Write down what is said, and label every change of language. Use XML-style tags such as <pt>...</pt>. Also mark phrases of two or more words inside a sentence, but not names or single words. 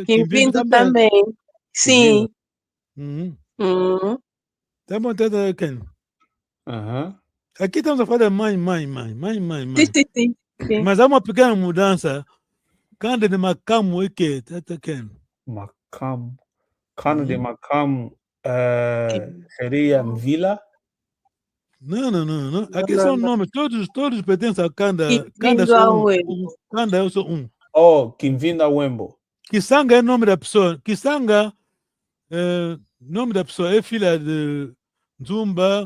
<pt>Kimvindo também. Sim. Tá bom, Tata quem? Aqui estamos a falar de mãe. Sim. Mas há uma pequena mudança. Kanda de Makamu é que? Tata quem? Makamu. Kanda de Makamu seria Vila? Não. Aqui são nomes, todos pertencem a Kanda. Kanda eu sou um. Oh, Kimvindo ao Embo. Kisanga é nome da pessoa. Kisanga, nome da pessoa é filha de Nzumba.</pt>